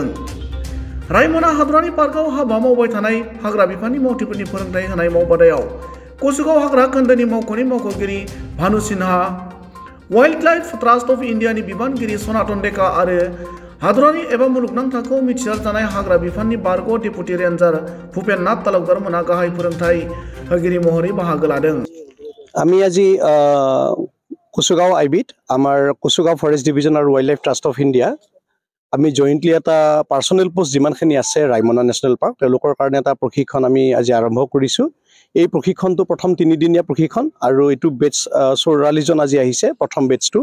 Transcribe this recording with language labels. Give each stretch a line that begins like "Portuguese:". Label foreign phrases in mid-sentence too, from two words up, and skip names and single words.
Bodo: रायमना हादरारि पार्कआव हाबा मावबाय थानाय हाग्रा बिफाननि मावथिफोरनि फोरोंथाय होनाय मावबादायाव कसुगाव हाग्रा खोन्दोनि मावख'नि मावख'गिरि भानु सिन्हा, वाइल्ड लाइफ ट्रास्ट अफ इन्डियानि बिबानगिरि सनातन डेका आरो हादरारि एबा मुलुगनां थाखोआव मिथिसारजानाय हाग्रा बिफाननि बारग'
English: deputy ranger
Bodo: भुपेन नाथ तालुकदार मोना गाहाय फोरोंथाय होगिरि महरै बाहागो लादों।
Assamese: আমি আজি কুসুগাঁও আইবিত আমাৰ কুসুগাঁও ফৰেষ্ট ডিভিজন আৰু ৱাইল্ড লাইফ ট্ৰাষ্ট অফ ইণ্ডিয়া আমি জইণ্টলি এটা
English: personnel post
Assamese: যিমানখিনি আছে ৰায়মনা নেশ্যনেল পাৰ্ক তেওঁলোকৰ কাৰণে এটা প্ৰশিক্ষণ আমি আজি আৰম্ভ কৰিছোঁ। এই প্ৰশিক্ষণটো প্ৰথম 3 দিনীয়া প্ৰশিক্ষণ আৰু এইটো বেটছ 44 জন আজি আহিছে প্ৰথম বেটছটো।